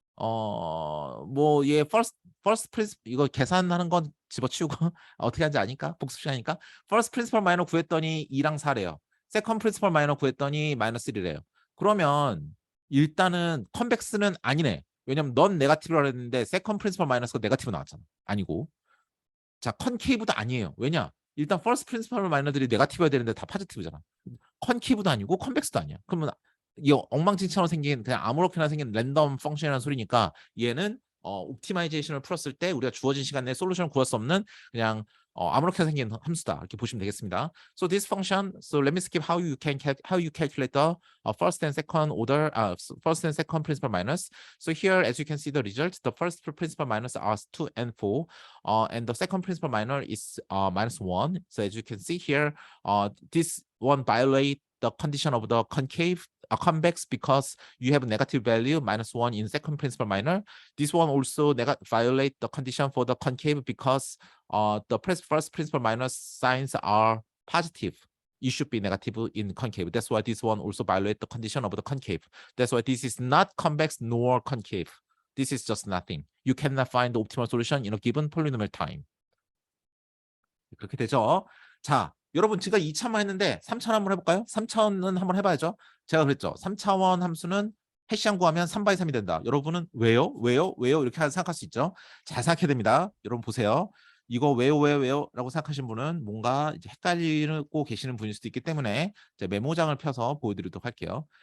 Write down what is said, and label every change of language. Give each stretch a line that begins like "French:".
Korean: 뭐 얘 first principle 이거 계산하는 건 집어치우고 어떻게 하는지 아니까 복습 시간이니까 first principal minor 구했더니 2랑 4래요. second principal minor 구했더니 -3래요. 그러면 일단은 컨벡스는 아니네. 왜냐면 넌 네거티브라고 했는데 second principal 마이너스가 네거티브 나왔잖아. 아니고. 자, 컨케이브도 아니에요. 왜냐? 일단 first principal 마이너들이 네거티브여야 되는데 다 포지티브잖아. 컨케이브도 아니고 컨벡스도 아니야. 그러면 이 엉망진창으로 생긴 그냥 아무렇게나 생긴 랜덤 펑션이라는 소리니까 얘는 옵티마이제이션을 풀었을 때 우리가 주어진 시간 내에 솔루션을 구할 수 없는 그냥 아무렇게나 생긴 함수다 이렇게 보시면 되겠습니다.
English: So this function, so let me skip how you calculate the first and second order, first and second principal minus. So here, as you can see the result, the first principal minus are 2 and 4, and the second principal minor is -1. So as you can see here, this one violate the condition of the concave, convex because you have a negative value -1 in second principal minor. This one also violate the condition for the concave because the first principal minor signs are positive. It should be negative in concave. That's why this one also violate the condition of the concave. That's why this is not convex nor concave. This is just nothing. You cannot find the optimal solution in a given polynomial time.
Korean: 그렇게 되죠. 자, 여러분 제가 2차만 했는데 3차원 한번 해볼까요? 3차원은 한번 해봐야죠. 제가 그랬죠. 3차원 함수는 해시안 구하면 3/3이 된다. 여러분은 왜요? 이렇게 생각할 수 있죠. 잘 생각해야 됩니다. 여러분 보세요. 이거 왜요 라고 생각하시는 분은 뭔가 이제 헷갈리고 계시는 분일 수도 있기 때문에 제가 메모장을 펴서 보여드리도록 할게요.